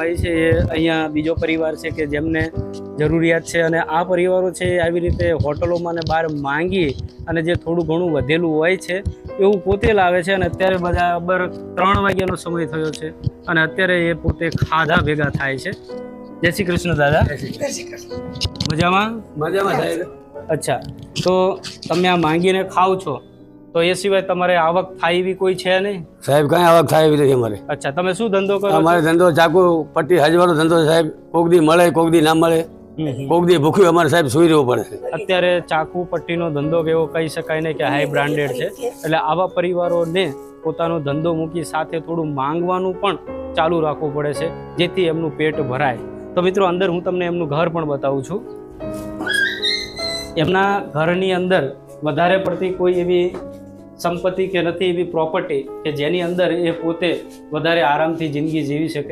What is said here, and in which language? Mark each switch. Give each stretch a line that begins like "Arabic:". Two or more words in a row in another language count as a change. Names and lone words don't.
Gujarati: આવી છે એ અહીંયા બીજો પરિવાર છે કે જેમને જરૂરિયાત છે અને આ પરિવારો છે આવી રીતે હોટલોમાં ને બહાર માંગી અને જે થોડું ઘણું વધેલું હોય છે એવું પોતે લાવે છે। અને અત્યારે બરાબર 3 વાગ્યાનો સમય થયો છે અને અત્યારે એ પોતે ખાધા ભેગા થાય છે। જય શ્રી કૃષ્ણ દાદા। મજામાં? મજામાં સાહેબ। અચ્છા, તો તમે આ માંગીને ખાઓ છો તો એ સિવાય તમારે આવક થાય એવી કોઈ છે નહીં? સાહેબ કઈ આવક થાય એવી નથી અમારે। અચ્છા, તમે શું ધંધો કરો? અમારે ધંધો ચાકુ પટ્ટી હજવાનો ધંધો સાહેબ, કોક દી મળે કોક દી ના મળે, કોક દી ભૂખ્યું અમારે સાહેબ સુઈ રહેવું પડે છે। અત્યારે ચાકુ પટ્ટીનો ધંધો કેવો કહી શકાય ને કે હાઈ બ્રાન્ડેડ છે, એટલે આવા પરિવારોને પોતાનો ધંધો મૂકી સાથે થોડું માંગવાનું પણ ચાલુ રાખવું પડે છે જેથી એમનું પેટ ભરાય। તો મિત્રો અંદર હું તમને એમનું ઘર પણ બતાવું છું। એમના ઘરની અંદર વધારે પડતી કોઈ એવી સંપત્તિ કે નથી એવી પ્રોપર્ટી કે જેની અંદર એ પોતે વધારે આરામથી જિંદગી જીવી શકે।